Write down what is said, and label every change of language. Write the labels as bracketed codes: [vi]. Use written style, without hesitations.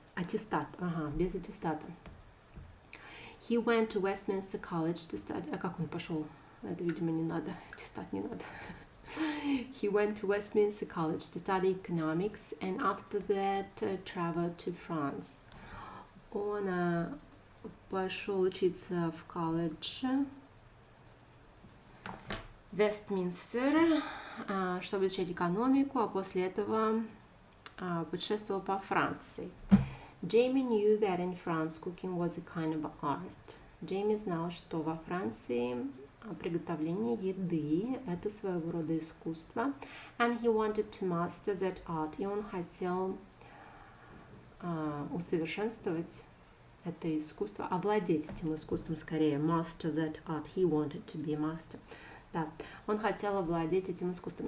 [ru] Аттестат, без аттестата. [en] He went to Westminster College to study. [ru] А как он пошел? Это, видимо, не надо. Аттестат не надо. [en] He went to Westminster College to study economics and after that traveled to France. [ru] Он пошел учиться в колледж Вестминстер, чтобы изучать экономику, а после этого путешествовал по Франции. [en] Jamie knew that in France cooking was a kind of art. [ru] Джейми знал, что во Франции приготовление еды – это своего рода искусство. [en] And he wanted to master that art. [ru] И он хотел усовершенствовать это искусство, овладеть этим искусством скорее. [en] Master that art. He wanted to be a master. [ru] Да, он хотел овладеть этим искусством.